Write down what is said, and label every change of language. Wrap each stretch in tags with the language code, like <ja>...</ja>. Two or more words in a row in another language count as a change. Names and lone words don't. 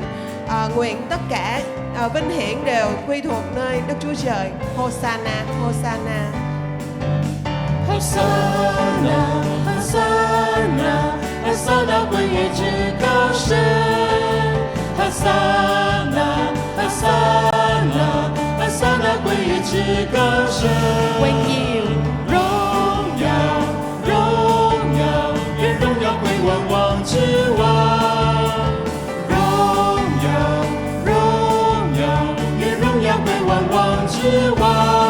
<vi>Nguyện tất cả vinh hiển đều quy thuộc nơi Đức Chúa Trời.</vi> <zh>Hosanna, Hosanna. Hosanna, Hosanna, Hosanna 归于至高神。Hosanna, Hosanna, Hosanna 归于至高神。榮耀、榮耀、榮耀，願榮耀歸萬王之王。榮耀、榮耀，願榮耀歸萬王之王。</zh>